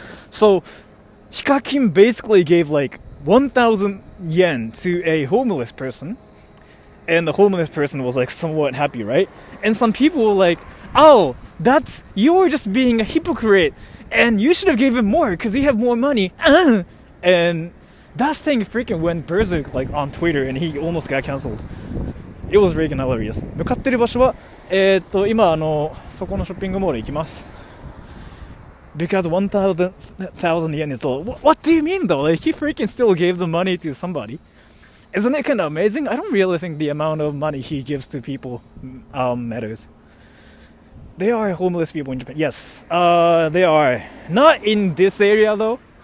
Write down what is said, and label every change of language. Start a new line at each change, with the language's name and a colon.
English: So Hikakin basically gave like 1,000 yen to a homeless person, and the homeless person was like somewhat happy, right? And some people were like, oh, you're just being a hypocrite, and you should have given more because you have more money. And that thing freaking went berserk like on Twitter, and he almost got cancelled. It was freaking hilarious.
Japanese: 向かってる場所は今そこのショッピングモール行きます。
English: Because 1,000 yen is low. What do you mean though? Like he freaking still gave the money to somebody. Isn't it kind of amazing? I don't really think the amount of money he gives to people matters. They are homeless people in Japan. Yes, they are. Not in this area though.